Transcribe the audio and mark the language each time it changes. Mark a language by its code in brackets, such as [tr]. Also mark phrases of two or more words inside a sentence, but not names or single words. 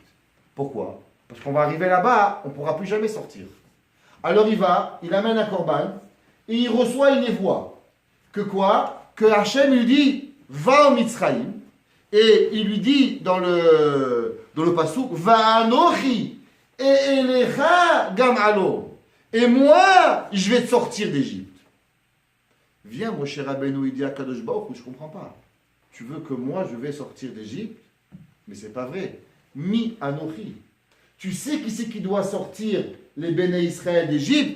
[fr] Pourquoi? Parce qu'on va arriver là-bas, on ne pourra plus jamais sortir. Alors il va, il amène un korban, et il reçoit une névoie. Que quoi? Que Hachem lui dit va en Mitzrayim, et il lui dit dans le pasuk [he] ואנכי אעלך גם עלה. [fr] Et moi, je vais te sortir d'Égypte. Viens, Moshe Rabbeinu, il dit à Kadosh Baruch Hu, je ne comprends pas. Tu veux que moi, je vais sortir d'Égypte? Mais ce n'est pas vrai. [he] מי אנכי. [fr] Tu sais qui c'est qui doit sortir les Béné Israël d'Égypte?